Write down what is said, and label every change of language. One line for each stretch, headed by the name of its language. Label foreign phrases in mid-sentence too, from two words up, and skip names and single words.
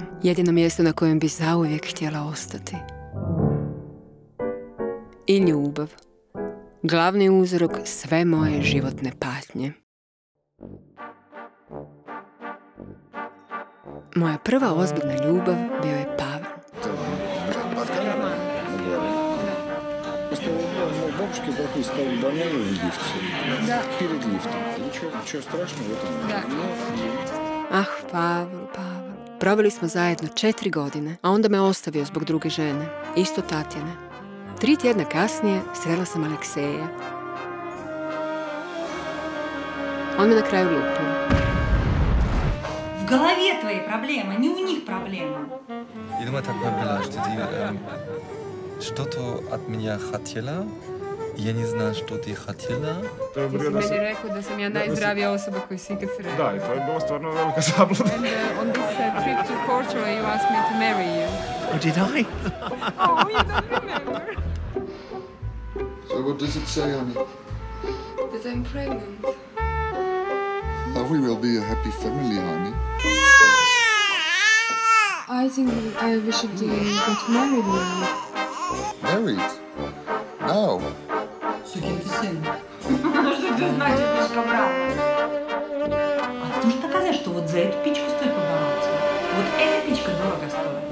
Croatian: Jedino mjesto na kojem bi zauvijek htjela ostati. I ljubav. Glavni uzrok sve moje životne patnje. Moja prva ozbiljna ljubav bio je Pavel.
Russian: Мой бабушке такой ставили бананы в лифте. Да. Перед лифтом. Ничего страшного в этом нет.
Croatian: Ah, Pavel. Proveli smo zajedno 4 godine, a onda me ostavio zbog druge žene, isto Tatjane. 3 tjedna kasnije srela sam Alekseja. On me na kraju lupio.
Russian: В голове твои проблемы, не у них проблемы. Я думаю, такое было, что ты что-то от меня хотела. Я не знаю, что ты хотела.
Croatian: Ti si meni rekao da sam ja najzdravija osoba koju si ikad srela. Da, i to je bila stvarno velika zabluda.
English: And on this trip to Portugal, you asked me to marry you. Oh, did I? Oh, you don't remember. So what does it say, honey? That I'm pregnant. We will be a happy family, honey. I think we should get married now. Married? Now?
Russian: Сукин ты сын. Что ты значит, дочка брата? А ты можешь доказать, что вот за эту пичку стоит побороться? Вот эта пичка дорого стоит.